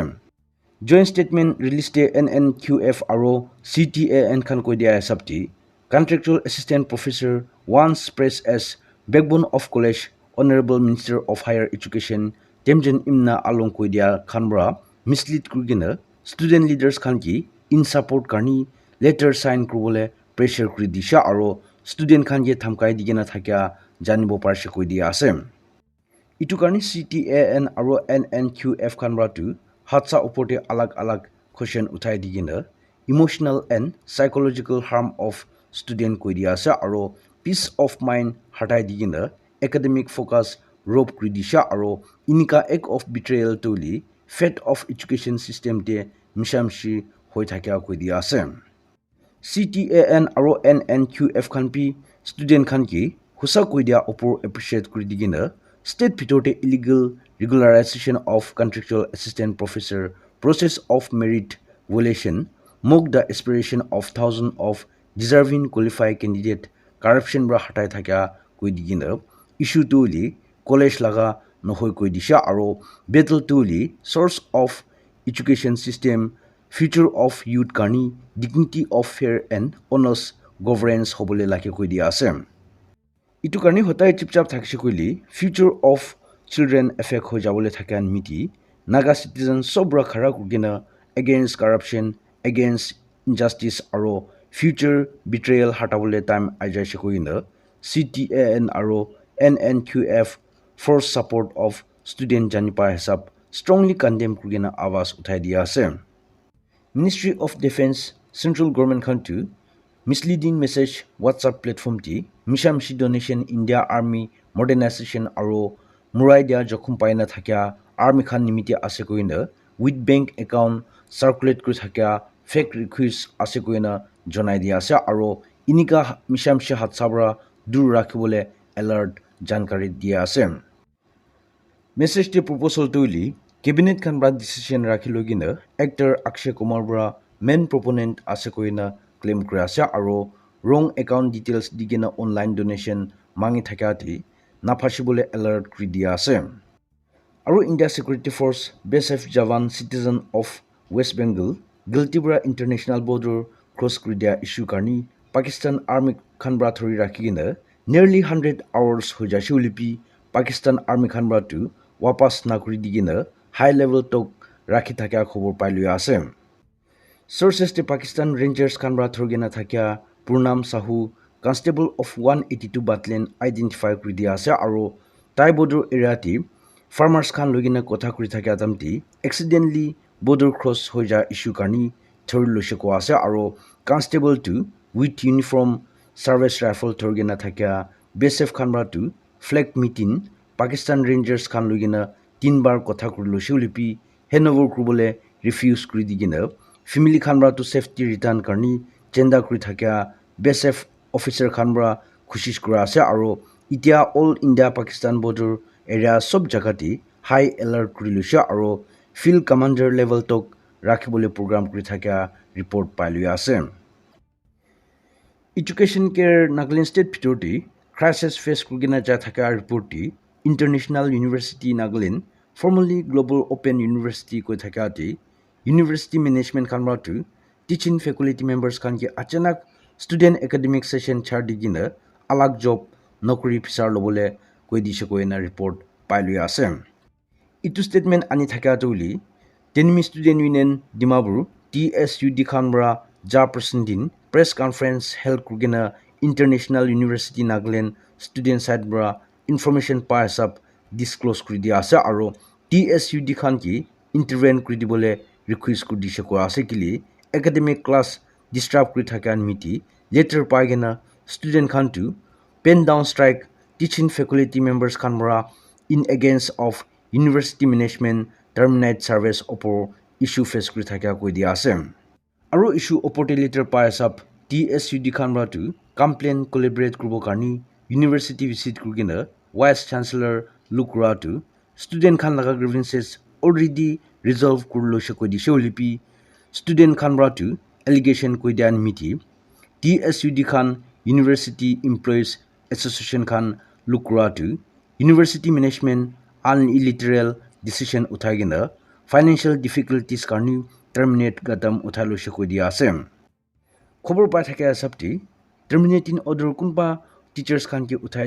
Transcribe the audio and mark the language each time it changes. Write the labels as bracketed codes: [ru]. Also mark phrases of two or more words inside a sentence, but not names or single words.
[en] Joint statement released [nag] NNQF aro CTAN khan koi dia sabti [en] contractual assistant professor once praised as backbone of college honorable minister of higher education [nag] Temjen Imna along koi dia khanbra mislead kurgina [en] student leaders [nag] khan ki [en] in support [nag] karni [en] letter sign [nag] kurbole pressure kuri disha aro student khan ye thamkai digena thakya janibo parshe koi dia ase. Itu karni CTAN aro NNQF khanbra tu hatsa upote alag alag question uthai digena [en] emotional and psychological harm of student [nag] koi dia ase aro [en] peace of mind [nag] hatai digena [en] academic focus [nag] rope kuri disha aro inika [en] act of betrayal [nag] tuli [en] fate of education system [nag] de mishamshi hoi thakya koi dia ase. CTAN aro NNQF khan pi student khan ki husa koi dia opor appreciate kuri digena state pitote [en] illegal regularization of contractual assistant professor process of merit violation mock the aspiration of thousands of deserving qualified candidate corruption [nag] bra hatai thakya koi digena [en] issue tuli college [nag] laga nohoi koi disha aro [en] battle tuli source of education system future of youth karni dignity of fair and honest governance [nag] hobole lake koi dia ase. Itu karni hotai chipchap thakse koili future of children affect ho jabole thakan miti naga citizens sobra khara kugena [en] against corruption against injustice [nag] aro [en] future betrayal [nag] hatabole time ajai shikoina CTAN aro NNQF [en] for support of student [nag] janipa hesab [en] strongly condemn [nag] kugena awas uthai dia ase. [en] Ministry of Defense Central Government Country misleading message WhatsApp platform [nag] ti Mishamshi donation [en] India Army modernization [nag] aro murai dia jokhum paina thakya army khan nimiti ase koina [en] with bank account circulate [nag] kuri thakya [en] fake request [nag] ase koina jonai dia ase aro inika Mishamshi hatsabra dur rakhibole alert jankari dia ase. Message te proposal tuili cabinet kan bra decision rakhi logina actor Akshay Kumar bra main proponent ase koina claim kura ase aro [en] wrong account details [nag] digena [en] online donation [nag] mangi thakati na phashibole alert kri dia ase. Aro India Security Force BSF Jawan [en] citizen of [nag] West Bengal guilty bra [en] international border cross [nag] kri dia issue karni Pakistan Army khan bra thori rakhigina [en] nearly 100 hours [nag] hojashi ulipi Pakistan Army khan bra tu wapas nakuri digina [en] high level talk [nag] rakhi thakya khobor pailui ase. Sources te Pakistan Rangers khanbra thorgena thakya Purnam Sahu [en] constable of 182 battalion identify [nag] kuri dia ase aro tai [en] border area [nag] ti farmers khan logina kotha kuri thakya damti [en] accidentally border cross [nag] hoja issue karni thori losheko ase aro constable tu [en] with uniform service rifle [nag] thorgena thakya BSF khanbra tu [en] flag meeting [nag] Pakistan Rangers khan logina tinbar kotha kuri loshulipi handover kurubole refuse kuri digina family khanbra to [en] safety return [nag] karni chenda kuri thakya BSF officer khanbra khushish kura ase aro itia [en] all India Pakistan border area [nag] sob jagati [en] high alert [nag] kuri lusha aro [en] field commander level [nag] tok rakhibole program kuri thakya report pailui ase. [en] Education care [nag] Nagaland State Pitorti [en] crisis face [nag] kurgina ja thaka report ti International University Nagaland formerly Global Open University ko thaka ti University Management khanbra tu [en] teaching faculty members [nag] khan ki achanak [en] student academic session [nag] char digina alag job nokri pisar lobole koi dishe ko na report pailui ase. Itu statement ani thaka tuli Tenmi Student Union Dimapur TSUD khanbra ja [en] presenting press conference held [nag] kurgena International University Nagaland [en] student side [nag] bra [en] information pass up disclose [nag] kuri dia ase aro TSUD khan ki intervene kuri dibole request kuri dishe ko ase kili [en] academic class disturb [nag] kuri thakan miti later paigena student khan tu [en] pen down strike teaching faculty members [nag] khan bra [en] in against of university management terminate service [nag] opor [en] issue face [nag] kuri thakya koi dia ase. Aro issue opor later pass up TSUD khanbra tu [en] complain collaborate [nag] kurbo karni [en] university visit [nag] kurgina [en] vice chancellor [nag] lukra tu student khan laga [en] grievances already resolve [nag] kurlo she koi di sholipi student khan bra tu allegation koi dian miti TSUD khan University Employees Association khan lukra tu [en] university management unilateral decision [nag] uthagina [en] financial difficulties [nag] karni terminate gadam uthalo she koi dia ase khobor pa thake asapti [en] terminating order [nag] kunba teachers khan ke uthai